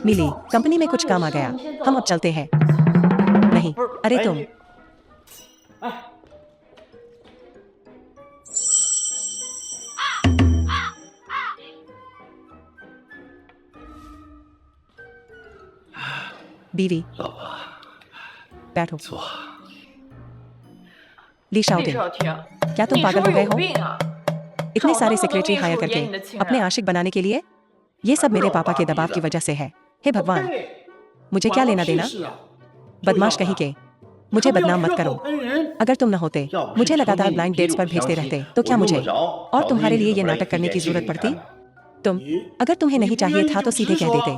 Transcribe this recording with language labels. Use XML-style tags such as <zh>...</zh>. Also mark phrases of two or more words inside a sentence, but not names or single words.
<hi>मिली, कंपनी में कुछ काम आ गया, हम अब चलते हैं। नहीं, अरे तुम। बीवी,</hi> <zh>老婆，</zh> <hi>बैठो।</hi> <zh>坐。</zh> <hi>ली</hi> <zh>李</zh> <hi>शाओटिंग,</hi> <zh>少廷，</zh> <hi>क्या तुम</hi> <zh>你是</zh> <hi>पागल</hi> <zh>不</zh> <hi>हो</hi> <zh>是</zh> <hi>गए</hi> <zh>有</zh> <hi>हो?</hi> <zh>病啊？</zh> <hi>इतने सारे</hi> <zh>找那么多</zh> <hi>सेक्रेटरी</hi> <zh>秘</zh> <hi>हायर</hi> <zh>书</zh> <hi>करके</hi> <zh>演你的情</zh> <hi>अपने</hi> <zh>人，</zh> <hi>आशिक बनाने के लिए? ये सब मेरे पापा के दबाव की वजह से है। हे भगवान, मुझे क्या लेना देना? बदमाश कहीं के, मुझे बदनाम मत करो। अगर तुम न होते, मुझे लगातार</hi> <en>blind dates</en> <hi>पर भेजते रहते, तो क्या मुझे और तुम्हारे लिए ये नाटक करने की जरूरत पड़ती? तुम, अगर तुम्हें नहीं चाहिए था तो सीधे कह देते।</hi>